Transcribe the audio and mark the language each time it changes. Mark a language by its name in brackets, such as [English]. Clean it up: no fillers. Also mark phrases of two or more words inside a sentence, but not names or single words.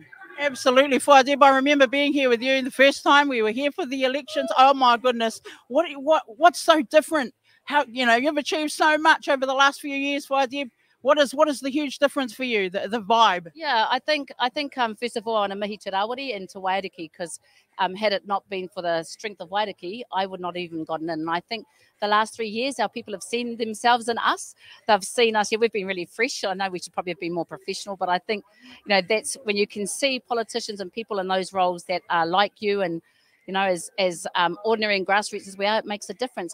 [English] Absolutely. Whai Deb, I remember being here with you the first time we were here for the elections. Oh, my goodness. What's so different? How, you've achieved so much over the last few years, Whai Deb. What is the huge difference for you, the vibe? Yeah, I think first of all, I want to [Māori] mihi te [English] Rawiri and te Waiariki because had it not been for the strength of Waiariki, I would not have even gotten in. And I think the last 3 years, our people have seen themselves in us. They've seen us. Yeah, we've been really fresh. I know we should probably have been more professional, but I think, that's when you can see politicians and people in those roles that are like you and, as ordinary and grassroots as we are, it makes a difference.